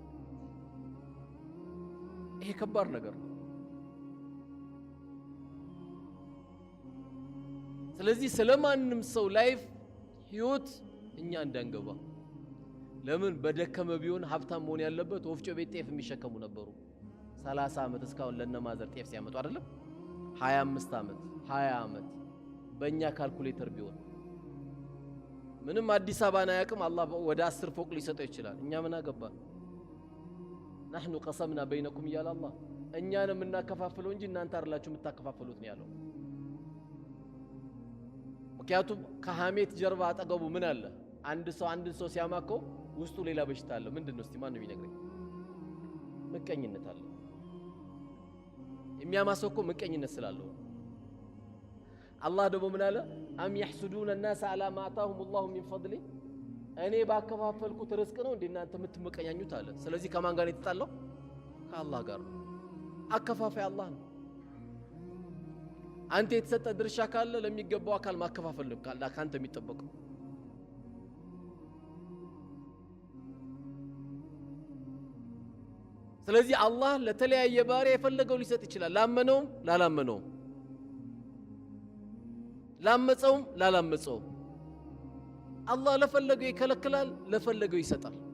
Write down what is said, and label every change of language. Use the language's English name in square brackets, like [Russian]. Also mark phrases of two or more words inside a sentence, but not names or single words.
[Amharic] ይሄ ከባድ ነገር ነው። ስለዚህ ስለማንም ሰው ላይፍ ህይወት እኛ እንዳንገባ። ለምን በደከመ ቢሆን ሀብታም መሆን ያለበት ወፍጮ ቤት ጤፍ የሚሸከሙ ነበሩ። 30 ዓመት እስካሁን ለነማዘር ጤፍ ሲያመጡ አይደለም 25 ዓመት 20 ዓመት በእኛ ካልኩሌተር ቢሆን ምንም አዲስ አበባን አያውቅም። አላህ ወደ 10 ፎቅ ሊሰጠው ይችላል። እኛ ምን አገባን? [Arabic] نحن قسمنا بينكم [Amharic] እያለ አላህ እኛን የምናከፋፍለው እንጂ እናንተ አይደላችሁ የምታከፋፍሉት ነው ያለው። ምክንያቱም ከሐሜት ጀርባ አጠገቡ ምን አለ? አንድን ሰው ሲያማከው ውስጡ ሌላ በሽታ አለ። ምንድነው? እስቲ ማን ነው የሚነግረኝ? ምቀኝነት አለ። የሚያማሰው እኮ ምቀኝነት ስላለው። አላህ ደግሞ ምን አለ? አም [Arabic] يحسدون الناس على ما آتاهم الله من فضله [Amharic] እኔ ባከፋፈልኩት ርዝቅ ነው እንዴ እናንተ የምትመቀኛኙት አለ። ስለዚህ ከማን ጋር የተጣለው? ከአላህ ጋር ነው። አከፋፋይ አላህ ነው። አንተ የተሰጠ ድርሻ ካለ ለሚገባው አካል ማከፋፈል ነው ካንተ የሚጠበቀው። ስለዚህ አላህ ለተለያየ ባሪያ የፈለገው ሊሰጥ ይችላል። ላመነውም ላላመነውም፣ ላመፀውም ላላመፀውም አላህ ለፈለገው ይከለክላል፣ ለፈለገው ይሰጣል።